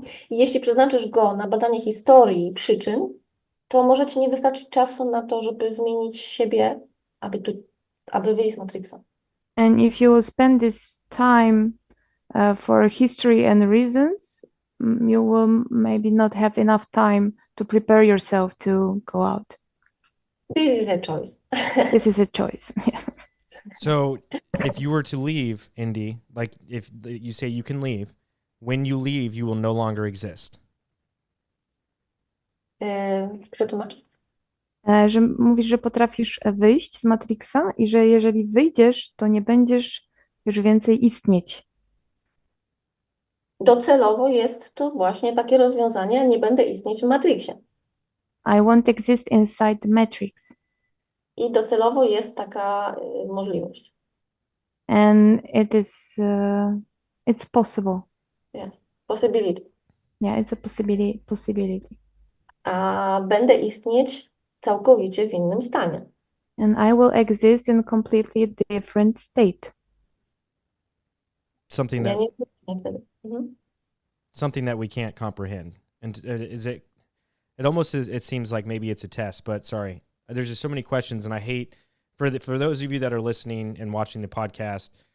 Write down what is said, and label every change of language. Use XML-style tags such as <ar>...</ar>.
<pl>I jeśli przeznaczysz go na badanie historii i przyczyn, to może ci nie wystarczyć czasu na to, żeby zmienić siebie, aby wyjść z Matrixa.</pl> <en>And if you will spend this time for history and reasons, you will maybe not have enough time to prepare yourself to go out. This is a choice. This is a choice. So if you were to leave, Indy, like if you say you can leave, when you leave, you will no longer exist.</en> <pl>Przetłumacz. Że mówisz, że potrafisz wyjść z Matrixa i że jeżeli wyjdziesz, to nie będziesz już więcej istnieć. Docelowo jest to właśnie takie rozwiązanie, nie będę istnieć w Matrixie.</pl> <en>I won't exist inside the Matrix.</en> <pl>I docelowo jest taka możliwość.</pl> <en>And it is, it's possible. Yes. Possibility. Yeah, it's a possibility.</en> <pl>A będę istnieć całkowicie w innym stanie.</pl> <en>And I will exist in a completely different state. Something</en> <pl>Ja</pl> <en>that</en> <pl>nie istnieję wtedy.</pl> <en>something that we can't comprehend. And is it? It almost is. It seems like maybe it's a test, but sorry. There's just so many questions, and I hate for those of you that are listening and watching the podcast.</en>